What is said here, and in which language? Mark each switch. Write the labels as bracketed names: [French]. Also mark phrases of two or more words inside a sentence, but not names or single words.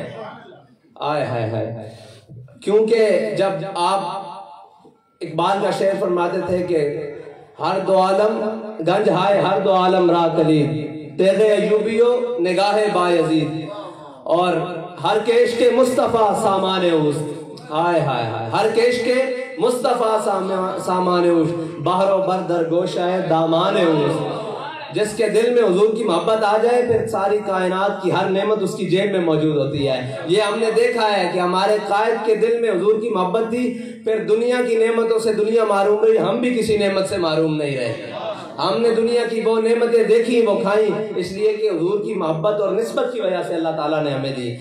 [Urdu] آئے ہائے ہائے، کیونکہ جب آپ اقبال کا شعر فرماتے تھے کہ [Persian] ہر دو عالم گنج ہائے، ہر دو عالم راہ کلید، تیغ ایوبیو نگاہ بایزید، [Urdu] اور [Persian] ہر کیش کے مصطفیٰ سامان اوست، [Urdu] ہائے ہائے ہائے، [Persian] ہر کیش کے مصطفیٰ سامان اوست، بحر و بر در گوشہ دامان اوست۔ [Urdu] جس کے دل میں حضور کی محبت آ جائے پھر ساری کائنات کی ہر نعمت اس کی جیب میں موجود ہوتی ہے۔ یہ ہم نے دیکھا ہے کہ ہمارے قائد کے دل میں حضور کی محبت تھی، پھر دنیا کی نعمتوں سے دنیا معروم رہی، ہم بھی کسی نعمت سے معروم نہیں رہے۔ ہم نے دنیا کی وہ نعمتیں دیکھی، وہ کھائیں، اس لیے کہ حضور کی محبت اور نسبت کی وجہ سے اللہ تعالیٰ نے ہمیں دی۔